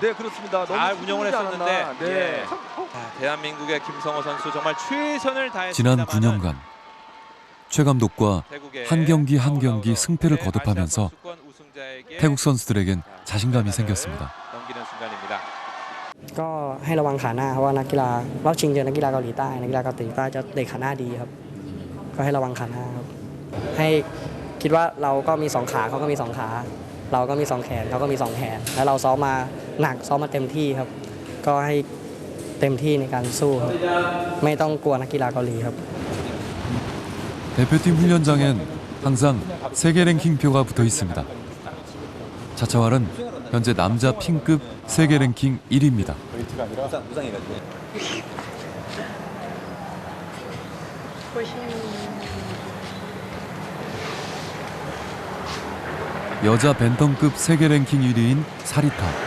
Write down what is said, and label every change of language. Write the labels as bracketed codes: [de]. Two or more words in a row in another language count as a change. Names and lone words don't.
[ko] 네, 그렇습니다. 너무 잘 운영을 했었는데 네. 대한민국의 김성호 선수 정말 최선을 다했습니다. 지난 9년간 최 감독과 한 경기 한 경기 승패를 거듭하면서 태국 선수들에겐 자신감이 생겼습니다. 넘기는 순간입니다. [th] ก็ให้ระวังขาหน้าเพราะว่านักกีฬารอบชิงเจอนักกีฬาเกาหลีใต้นักกีฬาเกาหลีใต้จะเตะขาหน้าดีครับก็ให้ระวังขาหน้าครับให้คิดว่าเราก็มี2ขาเขาก็มี2ขาเราก็มี2แขนเขาก็มี2แขนแล้วเราซ้อมมาหนักซ้อมมาเต็มที่ครับก็ให้เต็มที่ในการสู้ครับไม่ต้องกลัวนักกีฬาเกาหลีครับ [ko] 대표팀 훈련장엔 항상 세계 랭킹표가 붙어 있습니다. 차차왈은 현재 남자 핑급 세계 랭킹 1위입니다. 여자 벤턴급 세계 랭킹 1위인 사리타.